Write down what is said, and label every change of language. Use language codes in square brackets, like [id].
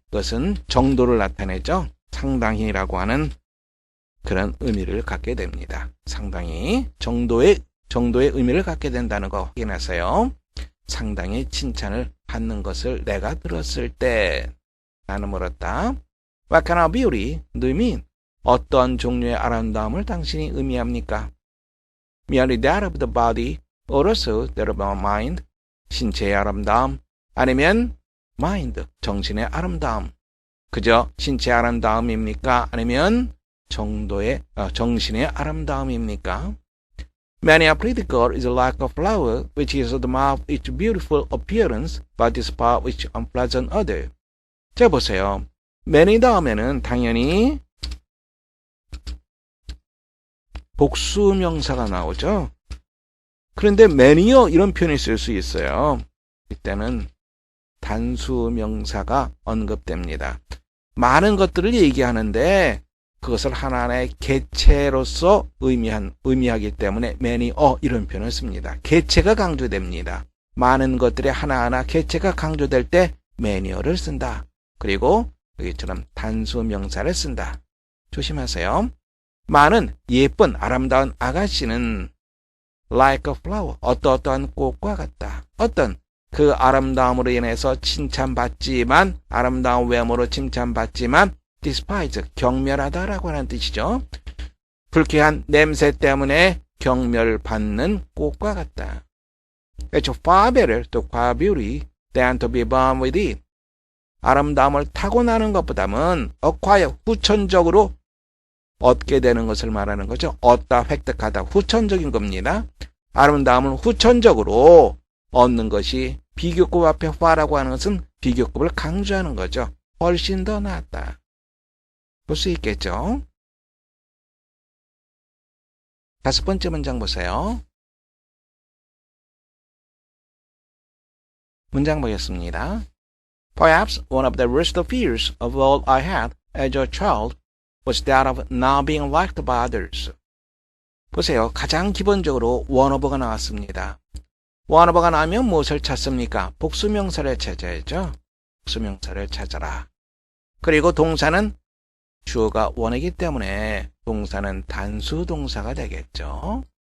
[ko] 그것은 정도를 나타내죠. 상당히라고 하는 그런 의미를 갖게 됩니다. 상당히 정도의 의미를 갖게 된다는 거 확인하세요. 상당히 칭찬을 받는 것을 내가 들었을 때 나는 물었다. [en] What kind of beauty do you mean? [ko] 어떤 종류의 아름다움을 당신이 의미합니까? [en] Merely that of the body or also that of our mind? [ko] 신체의 아름다움 아니면 mind, 정신의 아름다움. 그저 신체의 아름다움입니까? 아니면 정신의 아름다움입니까? [en] Many a pretty girl is like a flower, which is the mark of its beautiful appearance, but is part which unpleasant odor. [ko] 자, 보세요. many 다음에는 당연히 복수명사가 나오죠. 그런데 many요 이런 표현이 쓸 수 있어요. 이때는 단수명사가 언급됩니다. 많은 것들을 얘기하는데 그것을 하나하나의 개체로서 의미하기 때문에 many 이런 표현을 씁니다. 개체가 강조됩니다. 많은 것들의 하나하나 개체가 강조될 때 many를 쓴다. 그리고 여기처럼 단수명사를 쓴다. 조심하세요. 많은 예쁜 아름다운 아가씨는 [en] like a flower, [ko] 어떠한 꽃과 같다. 어떤 그 아름다움으로 인해서 칭찬받지만, 아름다운 외모로 칭찬받지만 despise, 경멸하다라고 하는 뜻이죠. 불쾌한 냄새 때문에 경멸받는 꽃과 같다. [en] It's far better to acquire beauty than to be born with it. [ko] 아름다움을 타고나는 것보다는 acquire, 후천적으로 얻게 되는 것을 말하는 거죠. 얻다, 획득하다, 후천적인 겁니다. 아름다움을 후천적으로 얻는 것이 비교급 앞에 화라고 하는 것은 비교급을 강조하는 거죠. 훨씬 더 낫다. 볼 수 있겠죠? 5번째 문장 보세요. 문장 보겠습니다. [en] Perhaps one of the worst fears of all I had as a child was that of not being liked by others. [ko] 보세요. 가장 기본적으로 원어버가 나왔습니다. 원어버가 나오면 무엇을 찾습니까? 복수명사를 찾아야죠. 복수명사를 찾아라. 그리고 동사는 주어가 원이기 때문에 동사는 단수 동사가 되겠죠.